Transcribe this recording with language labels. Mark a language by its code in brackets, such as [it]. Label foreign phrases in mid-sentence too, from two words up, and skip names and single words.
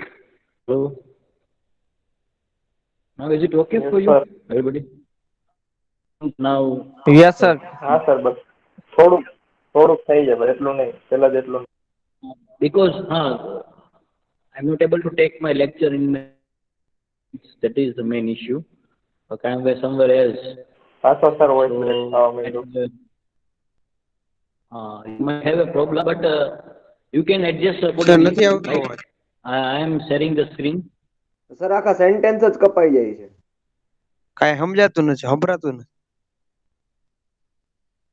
[en] Hello. Now is it okay Yes, for you, sir. everybody? Now, Yes, sir. [gu] હા સર બસ થોડુંક થોડુંક થઈ જાય પણ એટલું નહીં પેલા જેટલું નહીં. [en] because I'm not able to take my lecture in that is the main issue. Okay, I'm somewhere else. [gu] પાછો સર વોઇસ [en] So [gu] બ્રેક થવા માંડ્યું. [en] you might have a problem, but you can adjust [gu] સર [en] accordingly. [gu] નથી આવતો [en] Right? [gu] અવાજ. [en] I am sharing the screen. [gu] સર આખા સેન્ટેન્સ જ કપાઈ જાય છે. કાંઈ સમજાતું નથી, સંભળાતું નથી.